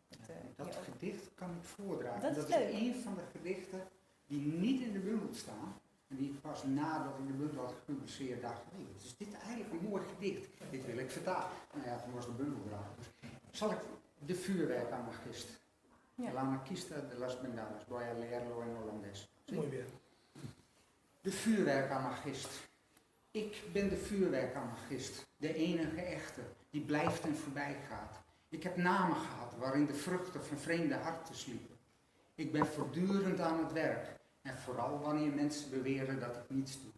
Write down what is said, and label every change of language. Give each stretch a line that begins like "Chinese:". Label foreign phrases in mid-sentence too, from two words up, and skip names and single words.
Dutch: Dat gedicht kan ik voordragen. Dat is is leuk. een van de gedichten die niet in de bundel staan. En die ik pas nadat ik de bundel had gepubliceerd dacht, hé, wat is dit eigenlijk een mooi gedicht. Dit wil ik vertalen. Nou ja, toen was de bundel eraf. Dus zal ik de vuurwerkanarchist. Ja.
Spanish: El anarquista de las bengalas. Voy a leerlo en holandés. Muy bien.
Dutch: De vuurwerkanarchist. Ik ben de vuurwerkanarchist. De enige echte, die blijft en voorbij gaat. Ik heb namen gehad waarin de vruchten van vreemde harten sliepen. Ik ben voortdurend aan het werk. En vooral wanneer mensen beweren dat ik niets doe.